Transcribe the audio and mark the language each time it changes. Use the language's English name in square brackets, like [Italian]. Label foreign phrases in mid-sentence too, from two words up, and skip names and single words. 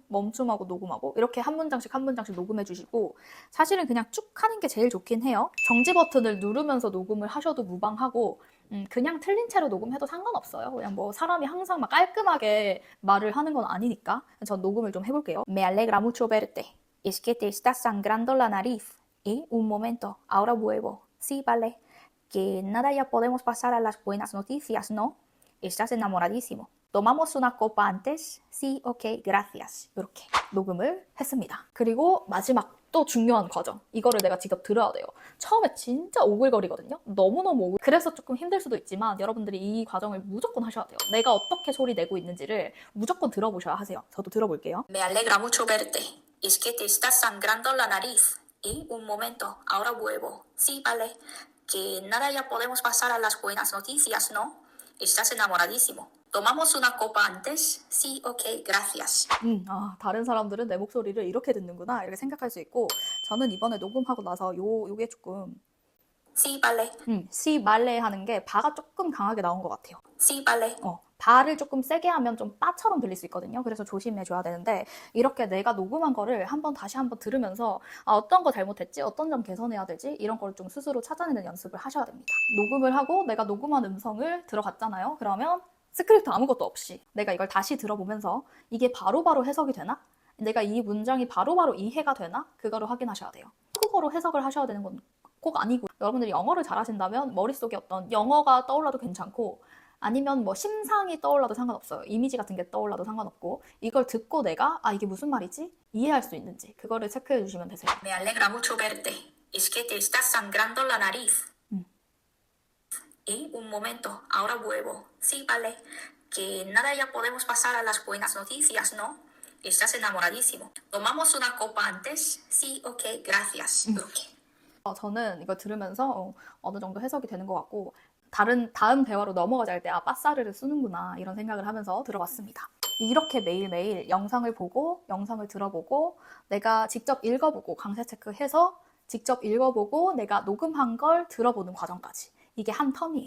[Korean] 멈춤하고 녹음하고 이렇게 한 문장씩 녹음해 주시고 사실은 그냥 쭉 하는 게 제일 좋긴 해요. 정지 버튼을 누르면서 녹음을 하셔도 무방하고 그냥 틀린 채로 녹음해도 상관없어요. 그냥 뭐 사람이 항상 막 깔끔하게 말을 하는 건 아니니까 전 녹음을 좀 해볼게요. [Spanish] Me alegra mucho verte. Es que te está sangrando la nariz. Un momento, ahora vuelvo. Sí, vale. Que nada ya podemos pasar a las buenas noticias, ¿no? Estás enamoradísimo. ¿Tomamos una copa antes? Sí, ok, gracias. [Korean] 이렇게 녹음을 했습니다. 그리고 마지막 또 중요한 과정. 이거를 내가 직접 들어야 돼요. 처음에 진짜 오글거리거든요. 너무너무 오글. 그래서 조금 힘들 수도 있지만 여러분들이 이 과정을 무조건 하셔야 돼요. 내가 어떻게 소리 내고 있는지를 무조건 들어보셔야 하세요. 저도 들어볼게요. [Spanish] Me alegra mucho verte. Es que te está sangrando la nariz. Y un momento, ahora vuelvo. Sí, vale. Que nada ya podemos pasar a las buenas noticias, ¿no? Estás enamoradísimo. ¿Tomamos una copa antes? Sí, ok, gracias. [Korean] 다른 사람들은 내 목소리를 이렇게 듣는구나 이렇게 생각할 수 있고 저는 이번에 녹음하고 나서 요게 조금 [Spanish] Sí, vale. sí vale [Korean] 하는 게 바가 조금 강하게 나온 것 같아요. [Spanish] Sí, vale. [Korean] 바를 조금 세게 하면 좀 바처럼 들릴 수 있거든요. 그래서 조심해줘야 되는데 이렇게 내가 녹음한 거를 다시 한번 들으면서 어떤 거 잘못했지? 어떤 점 개선해야 되지? 이런 걸 좀 스스로 찾아내는 연습을 하셔야 됩니다. 녹음을 하고 내가 녹음한 음성을 들어갔잖아요. 그러면 스크립트 아무것도 없이 내가 이걸 다시 들어보면서 이게 바로바로 해석이 되나? 내가 이 문장이 바로바로 이해가 되나? 그거를 확인하셔야 돼요. 한국어로 해석을 하셔야 되는 건 꼭 아니고 여러분들이 영어를 잘하신다면 머릿속에 어떤 영어가 떠올라도 괜찮고 아니면 뭐 심상이 떠올라도 상관없어요. 이미지 같은 게 떠올라도 상관없고 이걸 듣고 내가 이게 무슨 말이지? 이해할 수 있는지 그거를 체크해 주시면 되세요. [Spanish] Me alegra mucho verte. Es que te está sangrando la nariz. Y un momento, ahora vuelvo. Sí, vale. Que nada ya podemos pasar a las buenas noticias, ¿no? Estás enamoradísimo. ¿Tomamos una copa antes? Sí, ok, gracias. [Korean] 이렇게. 저는 이거 들으면서 어느 정도 해석이 되는 것 같고 다음 대화로 넘어가자 할 때 빠싸르를 쓰는구나 이런 생각을 하면서 들어봤습니다. 이렇게 매일매일 영상을 보고 영상을 들어보고 내가 직접 읽어보고 강세 체크해서 직접 읽어보고 내가 녹음한 걸 들어보는 과정까지 이게 한 텀이에요.